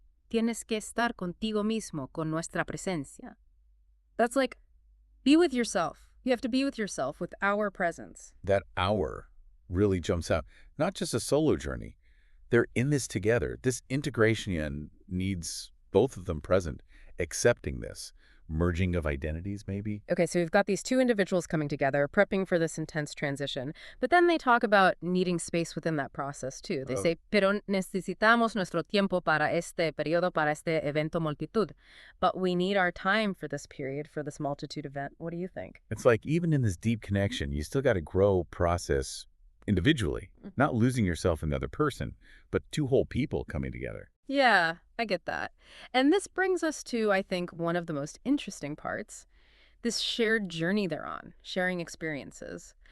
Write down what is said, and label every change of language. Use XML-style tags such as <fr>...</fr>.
<es>Tienes que estar contigo mismo, con nuestra presencia.</es> <en>That's like, be with yourself. You have to be with yourself with our presence. That hour really jumps out. Not just a solo journey. They're in this together. This integration needs both of them present, accepting this. Merging of identities, maybe? Okay, so we've got these two individuals coming together, prepping for this intense transition. But then they talk about needing space within that process, too. They say,</en> <es>pero necesitamos nuestro tiempo para este periodo, para este evento multitud.</es> <en>But we need our time for this period, for this multitude event. What do you think? It's like even in this deep connection, you still got to grow, process individually, not losing yourself in the other person, but two whole people coming together. Yeah, I get that. And this brings us to, I think, one of the most interesting parts, this shared journey they're on, sharing experiences.</en>